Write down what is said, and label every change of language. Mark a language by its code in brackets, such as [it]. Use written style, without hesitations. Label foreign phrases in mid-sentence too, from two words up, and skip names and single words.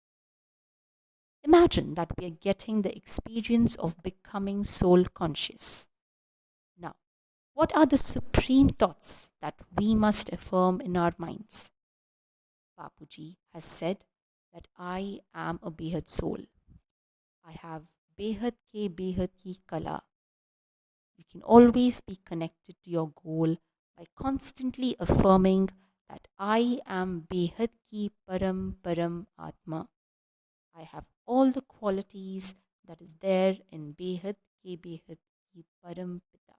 [en] Imagine that we are getting the experience of becoming soul conscious. Now, what are the supreme thoughts that we must affirm in our minds? Bapuji has said that I am a Behad soul. I have [hi] बेहद के बेहद की कला. [en] You can always be connected to your goal by constantly affirming that I am [hi] बेहद की परम आत्मा. [en] I have all the qualities that is there in [hi] बेहद के बेहद की परम पिता.